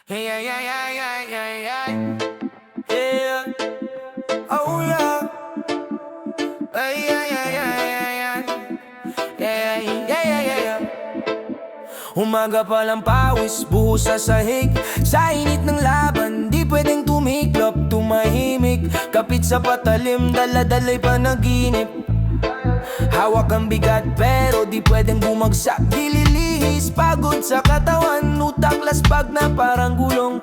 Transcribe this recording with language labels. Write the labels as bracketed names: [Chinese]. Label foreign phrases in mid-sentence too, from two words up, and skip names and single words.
[English] Hey, yeah, yeah, yeah, yeah, yeah, yeah. Yeah. Oh, yeah. Hey, yeah, yeah, yeah, yeah, yeah. Yeah, yeah, yeah, yeah, yeah. [Filipino] Umaga pa lang pawis, buhos sa sahig. Sa init ng laban, di pwedeng tumiklop, tumahimik. Kapit sa patalim, dala-dala'y panaginip. Hawak ang bigat pero di pwedeng bumagsak. Dililihis, pagod sa katawan, utak laspag na parang gulong.